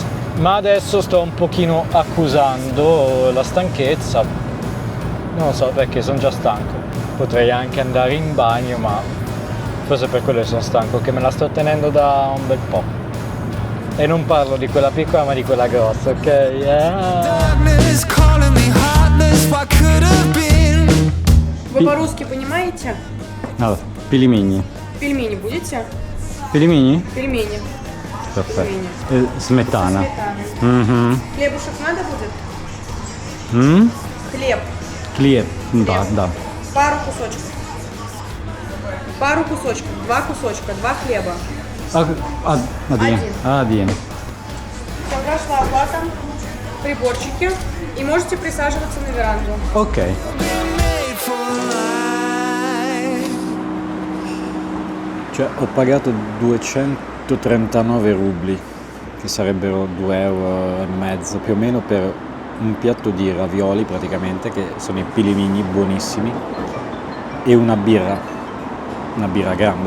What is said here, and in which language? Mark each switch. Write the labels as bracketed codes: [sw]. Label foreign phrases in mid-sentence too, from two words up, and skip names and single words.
[it] Ma adesso sto un pochino accusando la stanchezza. Non lo so perché sono già stanco. Potrei anche andare in bagno, ma forse per quello che sono stanco, che me la sto tenendo da un bel po'. E non parlo di quella piccola ma di quella grossa, ok? [en] Darkness calling me heartless, what could have been? [ru] Вы по-русски понимаете? Allora, пельмени. Пельмени будете? Пельмени? Пельмени. [it] Perfetto. E smetana. [ru] Сметаной. Mhm. Хлебушек надо будет? Mm? Хлеб. Хлеб. Да, да. Пару кусочков. Пару кусочков. 2 кусочка. 2 хлеба. Один. Один. Все, прошла оплата. Приборчики. И можете присаживаться на веранду. [en] Ok. Made for life. [it] Cioè, ho pagato 239 rubli, che sarebbero 2,5 euro più o meno, per un piatto di ravioli praticamente, che sono i pilimini buonissimi, e una birra grande.